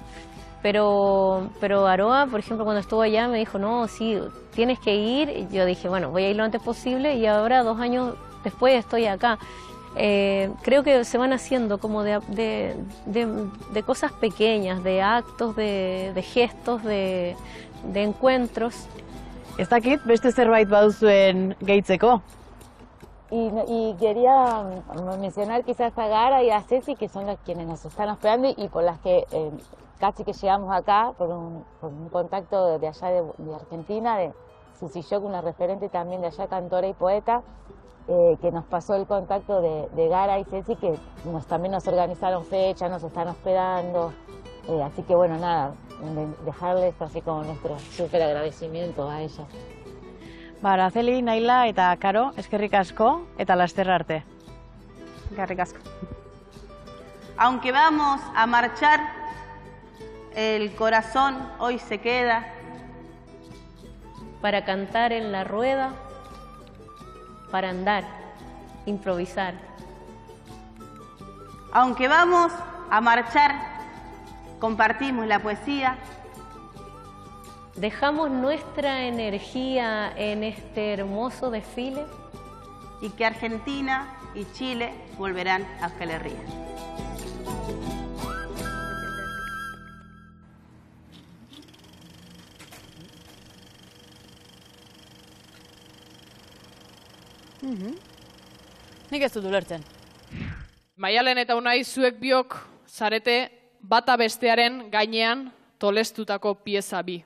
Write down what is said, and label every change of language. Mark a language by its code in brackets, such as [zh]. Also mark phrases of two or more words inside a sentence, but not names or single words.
[es] Pero Aroa, por ejemplo, cuando estuvo allá me dijo, no, sí, tienes que ir. Y yo dije, bueno, voy a ir lo antes posible, y ahora 2 años después estoy acá. Creo que se van haciendo como de cosas pequeñas, de actos, de gestos, de encuentros. [eu] Ez dakit, beste zerbait baduzuen gehitzeko? [es] Y quería mencionar quizás a Gara y a Ceci, que son las quienes nos están hospedando y por las que casi que llegamos acá, por un contacto de allá de Argentina, de Susi Yoc, una referente también de allá, cantora y poeta, que nos pasó el contacto de Gara y Ceci, que también nos organizaron fechas, nos están hospedando. Así que bueno, nada, dejarles así como nuestro súper agradecimiento a ellas. [eu] Araceli, Naila eta Karo, eskerrik asko eta laster arte. Eskerrik asko. [es] Aunque vamos a marchar, el corazón hoy se queda. Para cantar en la rueda, para andar, improvisar. Aunque vamos a marchar, compartimos la poesía. Dejamos nuestra energía en este hermoso desfile. Y que Argentina y Chile volverán a Euskal Herria. [eu] Nik ez dut ulertzen. Maialen eta Unai, zuek biok zarete bata bestearen gainean tolestutako pieza bi.